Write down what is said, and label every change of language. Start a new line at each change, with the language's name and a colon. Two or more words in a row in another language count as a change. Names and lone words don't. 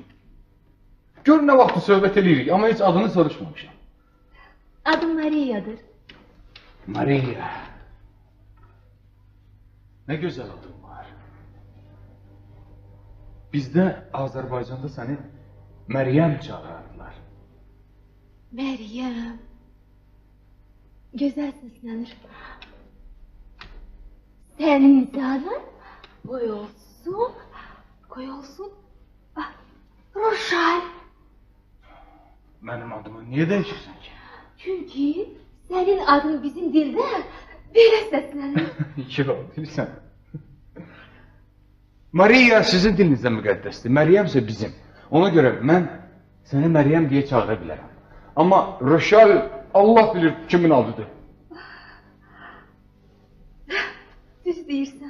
Azerbaijani: Gör nə vaxtı söhbət eləyirik, amma heç adını soruşmamışam. Adım Mariyadır. Mariya. Nə gözəl adın var. Bizdə Azərbaycanda səni Məryəm çağırardılar.
Turkish: Meryem. Güzel seslenir. Senin adın koyulsun. Ah, Roşal.
Azerbaijani: Mənim adımı niyə dəyişirsən ki?
Turkish: Çünkü senin adın bizim dilde böyle seslenir.
Azerbaijani: Yox, bilirsən. Mariya sizin dilinizdə müqəddəsdir, Məryəm isə bizim. Ona görə mən səni Məryəm deyə çağıra bilərəm. Amma Roşal Allah bilir kimin adıdır. Düz deyirsən.